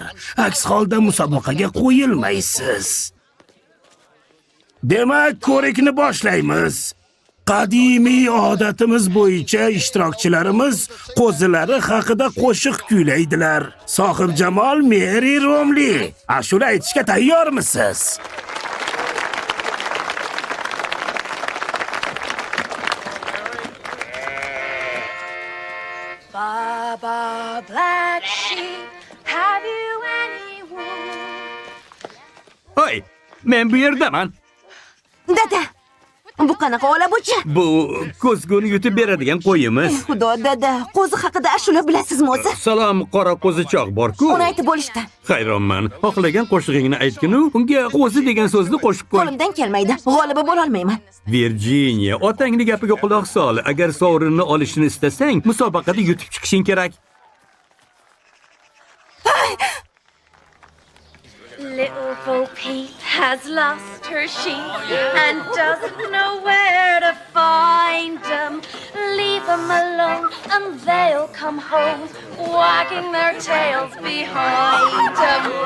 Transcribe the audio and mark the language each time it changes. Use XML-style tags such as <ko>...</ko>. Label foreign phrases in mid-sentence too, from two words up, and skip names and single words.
<uz>Aks holda musobaqaga qo'yilmaysiz. Demak, ko'rikni boshlaymiz. Qadimiy odatimiz bo'yicha ishtirokchilarimiz qo'zilari haqida qo'shiq kuylaydilar. Sohib Jamol Meri Romli, ashula aytishga tayyormisiz?</uz> <en>Baba, black sheep, have you any wool?</en> <uz>Hoy, men bu yerdaman. Dada, bu qanaqa ola bucha? Bu ko'zguni yutib beradigan qo'yimiz. Xudo, dada, qo'zi haqida ashula bilasizmi o'zi? Salom, qora qo'zichoq bor-ku. Uni aytib bo'lishdi. Hayronman. Xohlagan qo'shig'ingni aytginu, unga qo'zi degan so'zni qo'shib qo'y. Qo'limdan kelmaydi. G'olibi bo'la olmayman. Virginia, otangni gapiga quloq sol. Agar sovrinni olishni istasang, musobaqada yutib chiqishing kerak.</uz> <en>Little Bo Peep has lost her sheep and doesn't know where to find them. Leave them alone and they'll come home, wagging their tails behind them.</en>